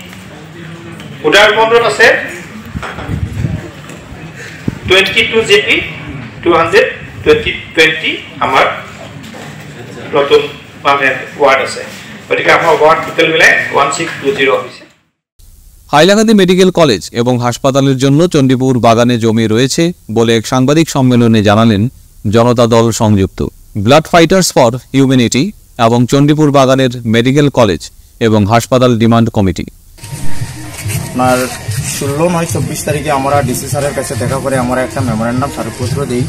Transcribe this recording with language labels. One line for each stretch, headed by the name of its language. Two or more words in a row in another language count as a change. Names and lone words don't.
Assamese: উদাৰবন্দত আছে 22 জিপি, 220 আমাৰ নতুন মানে ৱাৰ্ড আছে। গতিকে আমাৰ
English: ward total
Assamese: মিলাই 1620 হৈছে।
Bangla: হাইলাকান্দি মেডিকেল কলেজ এবং হাসপাতালের জন্য চণ্ডীপুর বাগানে জমি রয়েছে বলে এক সাংবাদিক সম্মেলনে জানালেন জনতা দল সংযুক্ত, ব্লাড ফাইটার্স ফর হিউম্যানিটি এবং চণ্ডীপুর বাগানের মেডিকেল কলেজ এবং হাসপাতাল ডিমান্ড কমিটি। আপনার 16/9/24 তারিখে আমরা ডিসি স্যারের কাছে দেখা করে আমরা একটা মেমোরেন্ডাম স্মারকপত্র দিই।